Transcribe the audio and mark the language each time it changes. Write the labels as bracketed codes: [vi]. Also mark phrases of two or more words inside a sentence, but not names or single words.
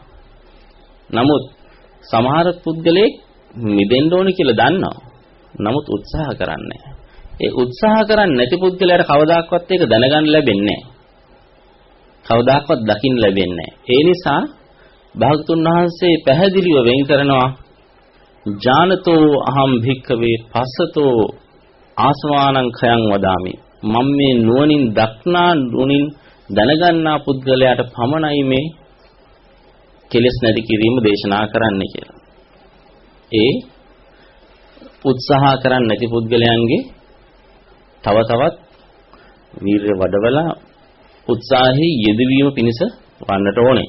[si] නමුත් සමහර පුද්ගලයෙක් මිදෙන්න ඕනේ කියලා දන්නවා. නමුත් උත්සාහ කරන්නේ නැහැ. ඒ උත්සාහ කරන්නේ නැති පුද්ගලයාට කවදාකවත් ඒක දැනගන්න ලැබෙන්නේ නැහැ. කවදාකවත් දකින්න ලැබෙන්නේ නැහැ. ඒ නිසා භාගතුන් වහන්සේ පැහැදිලිව වෙන් කරනවා [pi] ඥානතෝ අහම් භික්ඛවේ පස්සතෝ ආසවානං khයං වදාමි. [si] මම මේ නුවණින් දක්නා නුවණින් දැනගන්නා පුද්ගලයාට පමණයි මේ කෙලෙස් නැති කිරීම දේශනා කරන්න කියලා. ඒ උත්සාහ කරන්නේ නැති පුද්ගලයන්ගේ තව තවත් වීර්ය වඩවලා උත්සාහයේ යෙදවීම පිණිස වන්නට ඕනේ.